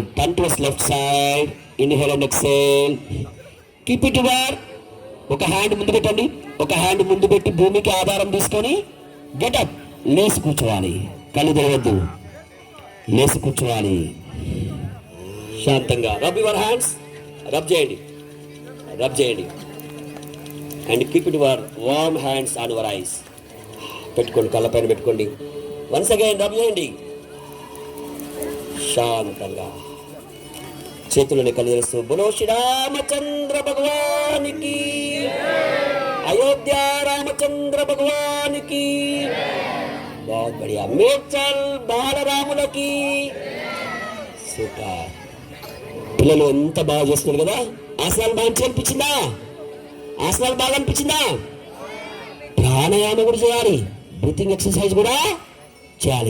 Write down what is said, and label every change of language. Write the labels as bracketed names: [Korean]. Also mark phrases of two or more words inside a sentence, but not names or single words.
[English] Turn towards left side. Inhale and exhale. Keep it your. [Telugu] ఒక హ్యాండ్ ముందు పెట్టండి. ఒక హ్యాండ్ ముందు పెట్టి భూమికి ఆధారం తీసుకొని గెటప్. లేసి కూర్చోవాలి. కళ్ళు తెరవద్దు. లేసి కూర్చోవాలి శాంతంగా. [English] rub your hands. [Telugu] రబ్ చేయండి. [English] And keep it your warm hands on your eyes. [Telugu] పెట్టుకోండి, కళ్ళ పైన పెట్టుకోండి. [English] once again rub [Telugu] చేయండి శాంతంగా. చేతులని కళ్ళు తెరుస్తూ బోలో శ్రీరామచంద్ర భగవానికి, అయోధ్య రామచంద్ర భగవానికి. [Hindi] बहुत बढ़िया. [Telugu] మేడ్చల్ బాలరాములకి. సూపర్. పిల్లలు ఎంత బాగా చేస్తున్నారు కదా. ఆసనాలు బాగా అనిపించిందా? ప్రాణాయామం కూడా చేయాలి. [English] breathing exercise [Telugu] కూడా చేయాలి.